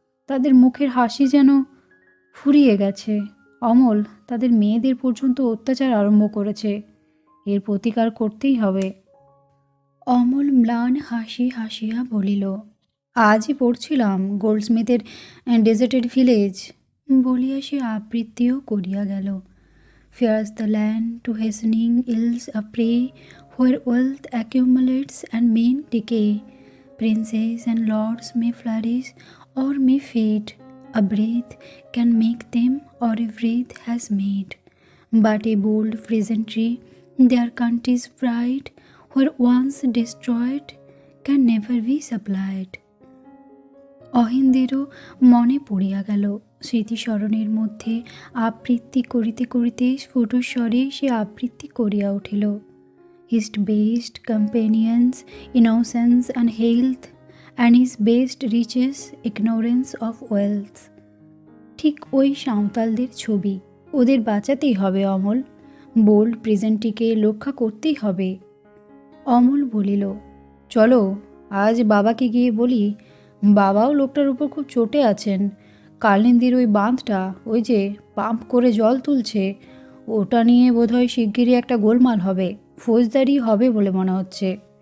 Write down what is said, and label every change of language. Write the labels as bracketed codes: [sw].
[bn] তাদের মুখের হাসি যেন ফুরিয়ে গেছে। অমল, তাদের মেয়েদের পর্যন্ত অত্যাচার আরম্ভ করেছে। এর প্রতিকার করতেই হবে। অমল ম্লান হাসি হাসিয়া বলিল, আজই পড়ছিলাম গোল্ডস্মিথের ডেজার্টেড ভিলেজ। বলিয়া সে আবৃত্তিও করিয়া গেল। [en] Fears the land to hastening ills a prey, where wealth accumulates and men decay. Princes and lords may flourish or may fade. A breath can make them, or a breath has made. but a bold peasantry, their country's pride, were once destroyed, can never be supplied. [bn] অহিন্দেরও মনে পড়িয়া গেল। স্মৃতিস্মরণের মধ্যে আবৃত্তি করিতে করিতে স্ফুটস্বরে সে আবৃত্তি করিয়া উঠিল। [en] His best companions, innocence and health, and his best riches, ignorance of wealth. [bn] ঠিক ওই সাঁওতালদের ছবি। ওদের বাঁচাতেই হবে অমল, বোল্ড প্রেজেন্টটিকে রক্ষা করতেই হবে। অমল বলিল, চলো আজ বাবাকে গিয়ে বলি। বাবাও লোকটার উপর খুব চটে আছেন। কালিন্দির ওই বাঁধটা, ওই যে পাম্প করে জল তুলছে, ওটা নিয়ে বোধহয় শিগগিরই একটা গোলমাল হবে, ফৌজদারি হবে বলে মনে হচ্ছে।